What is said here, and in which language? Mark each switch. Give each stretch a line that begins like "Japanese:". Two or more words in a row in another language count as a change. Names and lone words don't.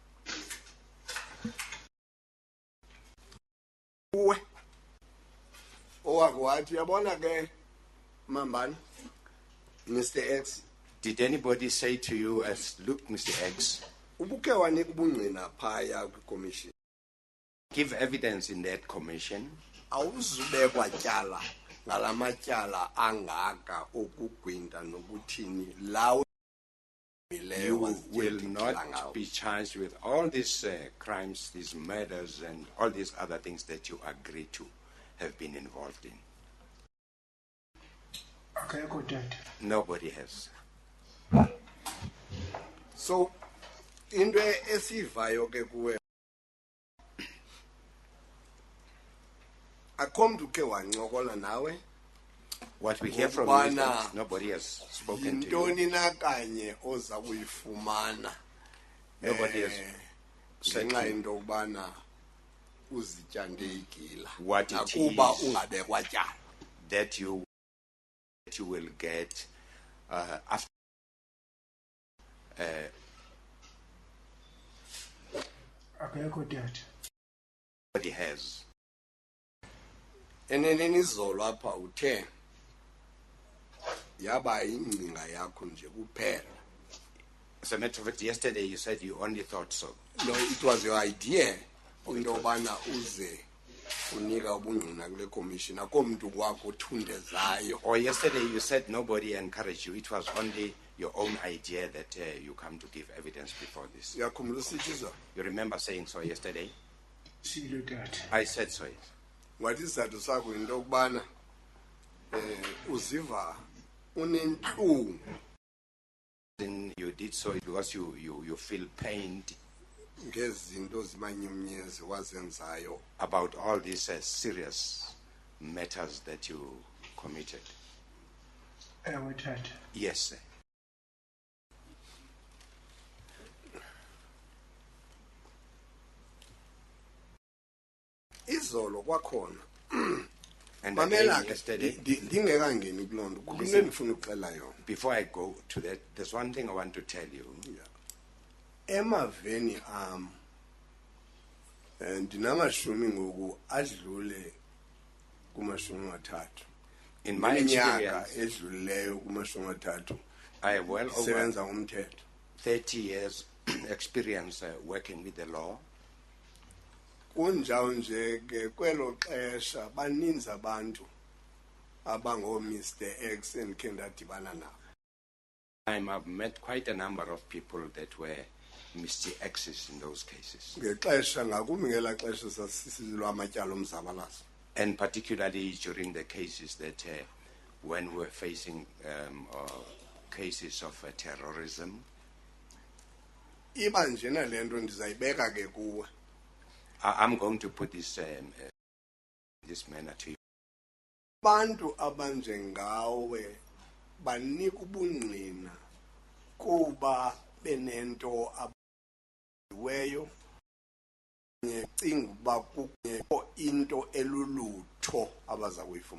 Xhosa: kuwe owake wathi uyabona ke mambani Mr X
English: Did anybody say to you, as look, Mr. X,
Xhosa: ubuke wanika ubungqina phaya kwikomishini
English: give evidence in that commission,
Xhosa: awuzubekwa tyala ngalamatyala angaka okugwinta nokuthini lawo
English: you will not be charged with all these crimes, these murders, and all these other things that you agree to have been involved in. Okay, got that. Nobody has.
Xhosa: So into esivayo ke kuwe akho mntu ke wancokola nawe
English: What we hear from you is that nobody has spoken to you.
Xhosa: yintoni na kanye oza kuyifumana
English: Nobody has said
Xhosa: ngenxa
English: to you
Xhosa: into yokubana uzityande igila
English: what it
Xhosa: nakuba
English: is
Xhosa: ungabekwa tyala
English: that you will get after Okay, got that. nobody has.
Xhosa: eneneni izolo apha uthe yaba ingcinga yakho nje kuphela.
English: As a matter of fact, yesterday you said you only thought so. No, it was your idea
Xhosa: into yobana uze unika ubungqina kule commission akho mntu kwakho othundezayo.
English: Or yesterday you said nobody encouraged you. It was only your own idea that you come to give evidence before this.
Xhosa: Uyakhumbula usithi izolo?
English: You remember saying so yesterday? See you that. I said so, yes.
Xhosa: Wathi isizathu sakho into yokubana uziva unentlungu
English: Then you did so because you feel pained
Xhosa: ngezinto zimanyumnyezi wazenzayo
English: about all these serious matters that you committed.
Xhosa: Ewe that.
English: Yes, sir.
Xhosa: izolo kwakhona
English: And
Xhosa: mamela
English: again, yesterday,
Xhosa: ndingekangeni kuloo nto kunento endifuna ukuxela yona.
English: before I go to that, there's one thing I want to tell you.
Xhosa: Emaveni ndinamashumi ngoku adlule kumashumi mathathu.
English: In my
Xhosa: Iminyaka
English: experience,
Xhosa: edlulileyo kumashumi mathathu
English: I have well over
Xhosa: sebenza ngomthetho.
English: 30 years experience working with the law.
Xhosa: Kunjalo nje ke kwelo xesha baninzi abantu abango Mr X endikhe ndadibana nabo.
English: I've met quite a number of people that were Mr. X's in those cases.
Xhosa: Ngexesha ngakumbi ngelaa xesha sasisilwa amatyala omzabalazo.
English: And particularly during the cases that when we're facing cases of terrorism.
Xhosa: Iba njena le nto ndizayibeka ke kuwe.
English: I'm going to put this this manner to you.
Xhosa: Abantu abanjengawe banika ubungqina kuba benento abayiweyo ngecinga uba kukho into elulutho abaza kuyifumana.